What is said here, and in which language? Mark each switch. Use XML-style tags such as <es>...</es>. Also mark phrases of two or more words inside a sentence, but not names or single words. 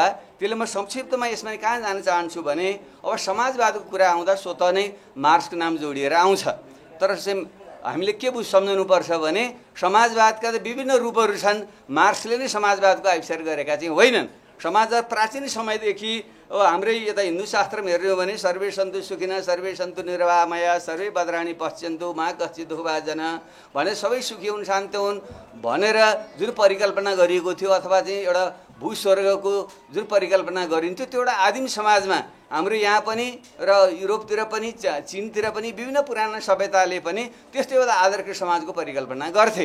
<ne>त्यसले म संक्षिप्तमा यसमा कहाँ जान चाहन्छु भने अब समाजवादको कुरा आउँदा स्वतः नै मार्क्सको नाम जोडिएर आउँछ। तर चाहिँ हामीले के सम्झनुपर्छ भने समाजवादका विभिन्न रूपहरू छन्। मार्क्सले नै समाजवादको आविष्कार गरेका चाहिँ होइनन्। समाजवाद प्राचीन समयदेखि अब हाम्रै यता हिन्दू शास्त्रमा हेर्ने हो भने</ne> <sa>सर्वे सन्तु सुखिनः सर्वे सन्तु निर्वामया सर्वे भद्राणि पश्यन्तु मा कश्चित् दुःखभाजन</sa> <ne>भने सबै सुखी हुन् शान्त हुन् भनेर जुन परिकल्पना गरिएको थियो, अथवा चाहिँ एउटा भूस्वर्गको जुन परिकल्पना गरिन्थ्यो, त्यो एउटा आदिम समाजमा हाम्रो यहाँ पनि र युरोपतिर पनि चीनतिर पनि विभिन्न पुराना सभ्यताले पनि त्यस्तै एउटा आदर्श समाजको परिकल्पना गर्थे।</ne>